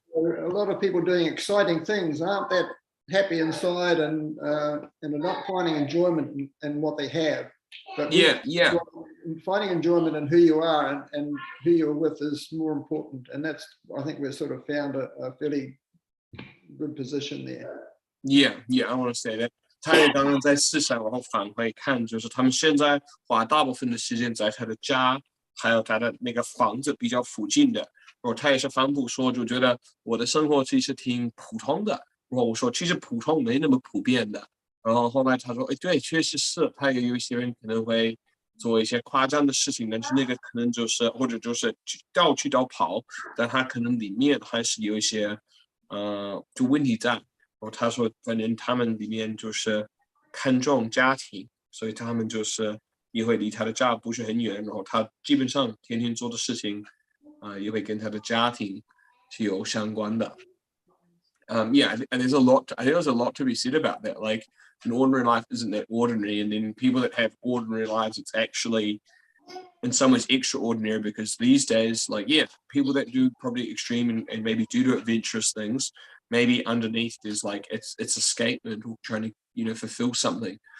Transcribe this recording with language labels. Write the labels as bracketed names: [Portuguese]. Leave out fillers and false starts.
[English] so a lot of people doing exciting things aren't that happy inside and are not finding enjoyment in what they have. But finding enjoyment in who you are and who you're with is more important, and that's I think we've sort of found a fairly good position there. Yeah, I want to say that. [Chinese] 他也刚刚在思想，然后反回看，就是他们现在花大部分的时间在他的家，还有他的那个房子比较附近的。然后他也是反复说，就觉得我的生活其实挺普通的。然后我说，其实普通没那么普遍的。然后后来他说，哎，对，确实是，他也有一些人可能会做一些夸张的事情，但是那个可能就是或者就是到处都跑，但他可能里面还是有一些就问题在。然后他说，反正他们里面就是看重家庭，所以他们就是也会离他的家不是很远，然后他基本上天天做的事情也会跟他的家庭是有相关的。 [English] Yeah, and there's a lot. I think there's a lot to be said about that. Like, an ordinary life isn't that ordinary, and then people that have ordinary lives, it's actually in some ways extraordinary because these days, like, yeah, people that do probably extreme and maybe do adventurous things, maybe underneath there's like it's escapement or trying to fulfill something.